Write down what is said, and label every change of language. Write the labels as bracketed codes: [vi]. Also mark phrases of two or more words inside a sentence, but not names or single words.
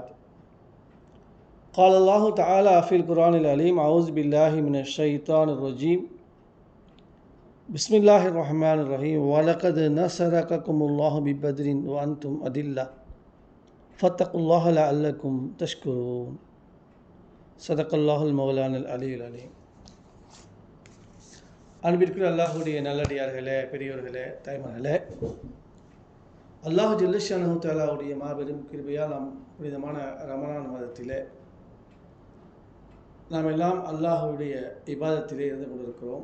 [ar] قال الله تعالى في القرآن العليم: أعوذ بالله من الشيطان الرجيم. بسم الله الرحمن الرحيم. ولقد نصركم الله ببدر وأنتم أذلة فاتقوا الله لعلكم تشكرون. صدق الله المولان العلي العليم. [ta] அன்பிற்குரிய அல்லாஹுடைய நல்லடியார்களே, பெரியோர்களே, தாய்மார்களே, அல்லாஹ் [ar] جل شأنه تعالى [ta] மாபெரும் கிருபையால் நாம் புனிதமான ரமலான் மாதத்திலே நாம் எல்லாம் அல்லாஹுடைய இபாதத்திலே இருந்து கொண்டிருக்கிறோம்.